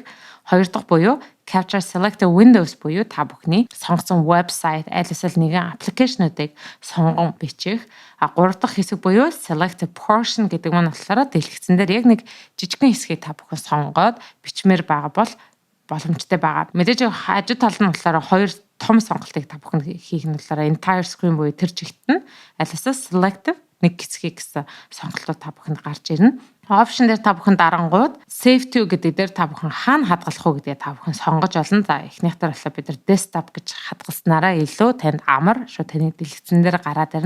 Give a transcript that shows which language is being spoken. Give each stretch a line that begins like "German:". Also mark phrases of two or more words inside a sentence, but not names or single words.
Mongolian: Хоёр дахь буюу
English: Capture Select Windows
Mongolian: буюу та бүхний сонгосон вебсайт, аль эсвэл нэгэн аппликейшнуудыг сонгон бичих. Гурав дахь хэсэг буюу
English: Select Portion
Mongolian: гэдэг маань болохоор дэлгэцэн дээр яг нэг жижигхэн хэсгийг та бүхэн сонгоод бичмээр байгаа бол боломжтой байгаа. Мэдээж хажуу талд нь болохоор хоёр том сонголтыг та бүхэн хийх нь болохоор
English: entire screen
Mongolian: буюу тэр чигт нь аль эсвэл selective нэг хэсгийг гэсэн сонголтууд та бүхэнд гарч ирнэ. Option дээр та бүхэн дарангууд
English: save to
Mongolian: гэдэг дээр та бүхэн хаана хадгалах уу гэдгээ та бүхэн сонгож олно. За эхнийхтэр болохоор бид нар desktop гэж хадгалснараа илүү танд амар шууд таны дэлгэцэн дээр гараад ирнэ.